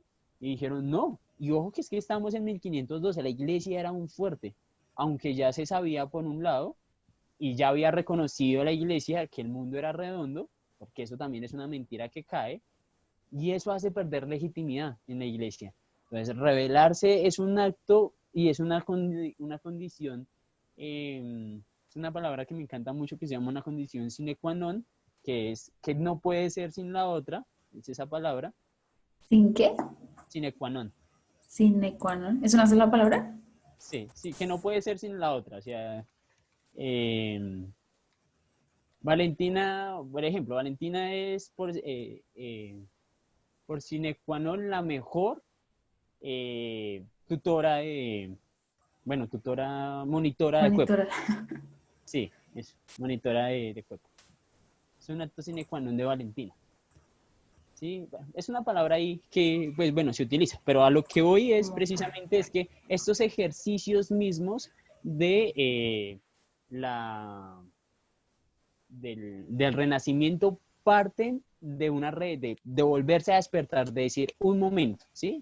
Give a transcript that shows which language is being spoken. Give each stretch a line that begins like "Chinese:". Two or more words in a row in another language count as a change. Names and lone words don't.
Spanish: Y dijeron, no, y ojo que es que estamos en 1512, la iglesia era un fuerte, aunque ya se sabía por un lado, y ya había reconocido la iglesia que el mundo era redondo, porque eso también es una mentira que cae, y eso hace perder legitimidad en la iglesia. Entonces, rebelarse es un acto y es una condición, es una palabra que me encanta mucho, que se llama una condición
Latin: sine qua non,
Spanish: que es que no puede ser sin la otra, es esa palabra, ¿Sin qué?
Latin: sine qua non. Sine qua non.
Spanish: ¿Es una sola palabra? Sí, sí, que no puede ser sin la otra. O sea, Valentina, por ejemplo, Valentina es por
Latin: sine qua non
Spanish: la mejor tutora tutora, monitora de cuerpo. Monitora. Sí, es monitora de cuerpo. Es un acto
Latin: sine qua non
Spanish: de Valentina. Sí, es una palabra ahí que, pues bueno, se utiliza, pero a lo que voy es precisamente es que estos ejercicios mismos de la del renacimiento parten de una red, de volverse a despertar, de decir un momento, ¿sí?